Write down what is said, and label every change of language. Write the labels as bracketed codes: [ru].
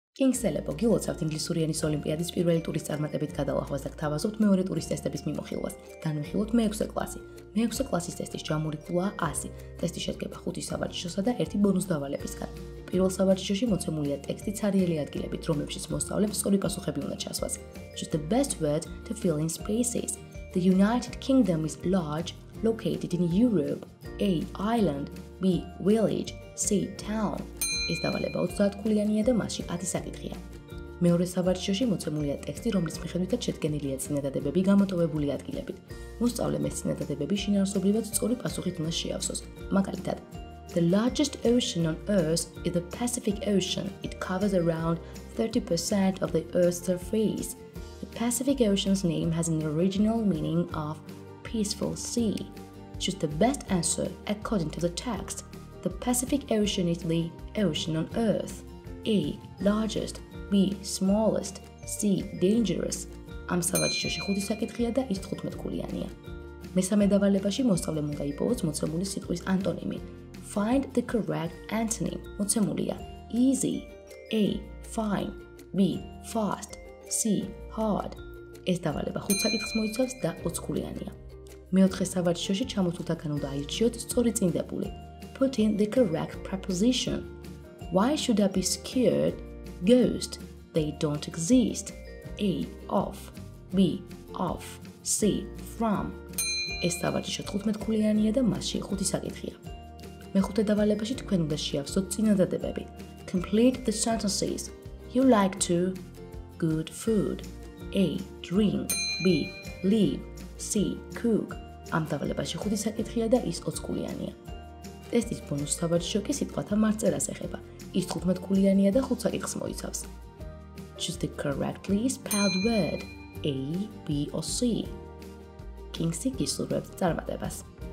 [ka] შინგსელებო, გილოცავთ ინგლისური ენის ოლიმპიადის პირველი ტურის წარმატებით გადალახვას და გთავაზობთ მეორე ტურის ტესტების მიმოხილვას. განვიხილოთ მე-6 კლასი. მე-6 კლასის ტესტის ჯამური ქულა 100. ტესტი შედგება 5 სავარჯიშოსა და 1 ბონუს დავალებისგან. პირველ სავარჯიშოში მოცემულია ტექსტი ცარიელი ადგილებით, რომლებშიც მოსწავლემ სწორი პასუხები უნდა ჩასვას. [en] Choose the best word to fill in spaces. The United Kingdom is large, located in Europe. A. Island. B. Village. C. Town. [ka] ეს დავალება 30 ქულიანია და მასში 10 საკითხია. მეორე სავარჯიშოში მოცემულია ტექსტი, რომლის მიხედვითაც შედგენილია წინადადებები გამოტოვებული ადგილებით. მოსწავლემ ეს წინადადებები შინაარსობრივად სწორი პასუხით უნდა შეავსოს. მაგალითად, [en] The largest ocean on Earth is the Pacific Ocean. It covers around 30% of the Earth's surface. The Pacific Ocean's name has an original meaning of peaceful sea. Choose the best answer according to the text. The Pacific Ocean is the ocean on Earth. A. Largest. B. Smallest. C. Dangerous. [ka] ამ სავარჯიშოში 5 საკითხია და ის 15 ქულიანია. მესამე დავალებაში მოსწავლემ უნდა იპოვოს მოცემული სიტყვის ანტონიმი. [en] Find the correct antonym. [ka] მოცემულია [en] easy. A. Fine. B. Fast. C. Hard. [ka] ეს დავალება 5 საკითხს მოიცავს და 20 ქულიანია. მეოთხე სავარჯიშოში ჩამოთვლთაგან უნდა აირჩიოთ სწორი წინდებული. [en] Put in the correct preposition. Why should I be scared? Ghost. They don't exist. A. Off. B. Off. C. From. [ka] ეს სავარჯიშო 15 ქულიანია და მასში 5 საკითხია. მეხუთე დავალებაში თქვენ უნდა შეავსოთ წინადადებები. [en] Complete the sentences. You like to good food. A. Drink. B. Live. C. Cook. [ka] ამ დავალებაში 5 საკითხია და ის 20 ქულიანია. ტესტის ბონუს სავარჯიშო კი სიტყვათა მარწერას ეხება. ის 15 ქულიანია და 5 საკითხს მოიცავს. [en] Choose the correctly spelled word A, B or C. Kingsley [ka] გისურვებთ წარმატებას.